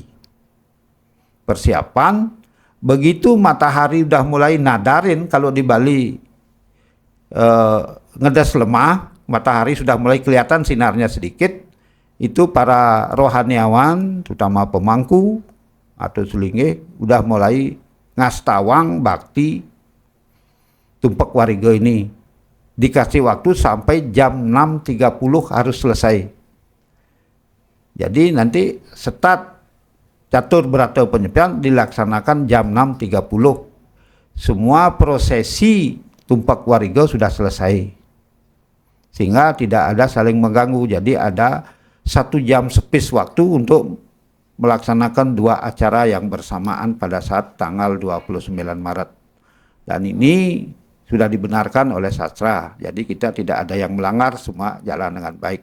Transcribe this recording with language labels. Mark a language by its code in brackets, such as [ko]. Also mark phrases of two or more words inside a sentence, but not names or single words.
[id] Persiapan, begitu matahari udah mulai nadarin, kalau di Bali [ban] ngedes lemah, [id] matahari sudah mulai kelihatan sinarnya sedikit, itu para rohaniawan, terutama pemangku atau selinge, udah mulai [ban] ngastawang bakti [id] Tumpak Warige ini. Dikasih waktu sampai jam 6.30 harus selesai. Jadi nanti start catur berata penyepian dilaksanakan jam 6.30. Semua prosesi Tumpak Warige sudah selesai. Sehingga tidak ada saling mengganggu. Jadi ada 1 jam sepis waktu untuk melaksanakan 2 acara yang bersamaan pada saat tanggal 29 Maret. Dan ini sudah dibenarkan oleh sastra, jadi kita tidak ada yang melanggar, semua jalan dengan baik.